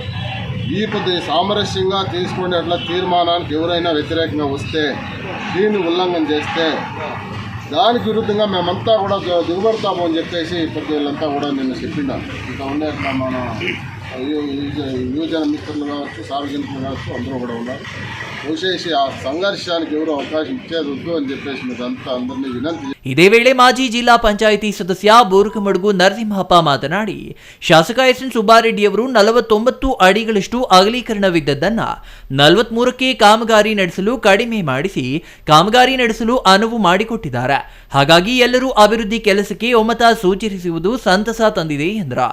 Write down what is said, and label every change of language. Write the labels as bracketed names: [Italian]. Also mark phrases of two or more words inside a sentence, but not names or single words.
[Telugu] ఈ పొద్దు సామరస్యంగా తీసుకునే అట్లా తీర్మానానికి ఎవరైనా వ్యతిరేకంగా వస్తే, దీన్ని ఉల్లంఘన చేస్తే దానికి విరుద్ధంగా మేమంతా కూడా దిగుబడతాము అని చెప్పేసి ఇప్పుడు వీళ్ళంతా కూడా నిన్న చెప్పినారు. ఇక ఉండే అట్లా మన యువజన మిత్రులు కావచ్చు, సార్వజనికులు కావచ్చు, అందరూ కూడా ఉన్నారు. విశేష ఆ సంఘర్షానికి ఎవరు అవకాశం ఇచ్చేది వద్దు అని చెప్పేసి మీరంతా అందరినీ వినంతి. [Kannada] ಇದೇ ವೇಳೆ ಮಾಜಿ ಜಿಲ್ಲಾ ಪಂಚಾಯಿತಿ ಸದಸ್ಯ ಬೋರಕಮಡುಗು ನರಸಿಂಹಪ್ಪ ಮಾತನಾಡಿ, ಶಾಸಕ ಎಸ್ಎನ್ ಸುಬ್ಬಾರೆಡ್ಡಿಯವರು 49 ಅಡಿಗಳಷ್ಟು ಅಗಲೀಕರಣವಿದ್ದದ್ದನ್ನ 43ಕ್ಕೆ ಕಾಮಗಾರಿ ನಡೆಸಲು ಕಡಿಮೆ ಮಾಡಿಸಿ ಕಾಮಗಾರಿ ನಡೆಸಲು ಅನುವು ಮಾಡಿಕೊಟ್ಟಿದ್ದಾರೆ. ಹಾಗಾಗಿ ಎಲ್ಲರೂ ಅಭಿವೃದ್ಧಿ ಕೆಲಸಕ್ಕೆ ಒಮ್ಮತ ಸೂಚಿಸುವುದು ಸಂತಸ ತಂದಿದೆ ಎಂದರು.